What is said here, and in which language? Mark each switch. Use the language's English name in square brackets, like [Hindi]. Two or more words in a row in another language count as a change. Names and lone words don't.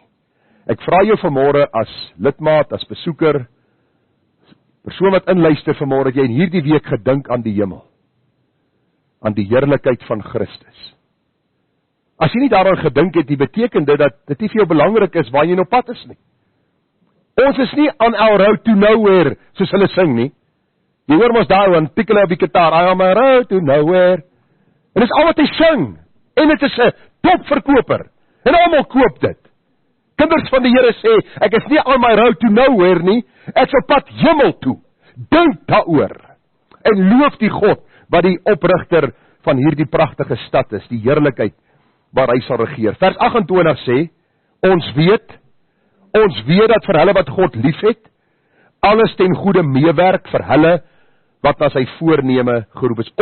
[Afrikaans] Ek vra jou vanmôre as lidmaat, as besoeker, persoon wat inluister vanmôre, dat jy in hierdie week gedink aan die hemel, aan die heerlikheid van Christus. As jy nie daaraan gedink het, beteken dit dat dit nie vir jou belangrik is waar jy nou pad is nie. Ons is nie [English] on our road to nowhere, [Afrikaans] soos hulle sing nie. Jy hoor mos daar, en tik hulle op die gitaar, [English] I am on my road to nowhere. [Afrikaans] En dis al wat hy sing, en het is 'n topverkoper, en almal koop dit. Kinders van die Here sê, ek is nie [English] on my road to nowhere [Afrikaans] nie, ek is op pad hemel toe. Dink daaroor, en loof die God, wat die oprigter van hierdie pragtige stad is, die heerlikheid waar hy sal regeer. Vers 28 sê, ons weet dat vir hulle wat God liefhet, alles ten goeie meewerk vir hulle wat na sy voorneme geroep is.